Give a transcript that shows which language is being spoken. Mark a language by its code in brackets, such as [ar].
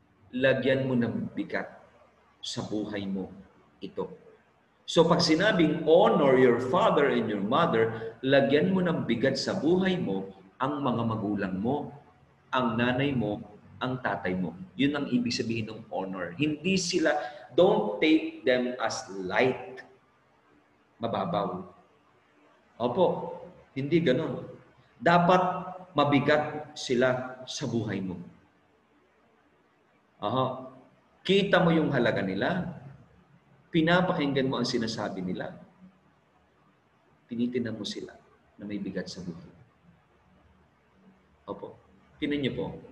[tl] Lagyan mo ng bigat sa buhay mo ito. So pag sinabing [en] honor your father and your mother, [tl] lagyan mo ng bigat sa buhay mo ang mga magulang mo, ang nanay mo, ang tatay mo. Yun ang ibig sabihin ng honor. Hindi sila, [en] don't take them as light. [tl] Mababaw. Opo, hindi ganun. Dapat mabigat sila sa buhay mo. Aha. Kita mo yung halaga nila. Pinapakinggan mo ang sinasabi nila. Tinitinan mo sila na may bigat sa buhay. Opo. Tinan niyo po.